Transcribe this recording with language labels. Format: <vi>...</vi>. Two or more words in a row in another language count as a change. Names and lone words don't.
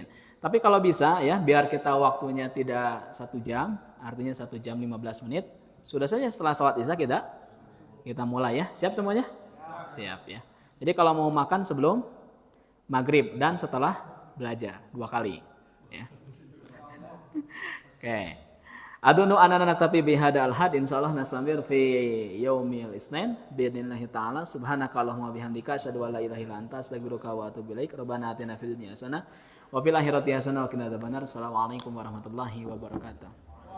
<id>Tapi kalau bisa ya biar kita waktunya tidak 1 jam, artinya 1 jam 15 menit. Sudah saja setelah sholat Isya kita mulai ya. Siap semuanya? Siap ya. Jadi kalau mau makan sebelum maghrib dan setelah belajar 2 kali ya. Oke.</id> <ar>أظن أننا نكتفي بهذا الحد إن شاء الله نستمر في يوم الإثنين بإذن الله تعالى سبحانك اللهم بحمدك أشهد أن لا إله إلا أنت أستغفرك وأتوب إليك ربنا آتنا في الدنيا حسنة وفي الآخرة حسنة وقنا عذاب النار. السلام عليكم ورحمة الله وبركاته.</ar>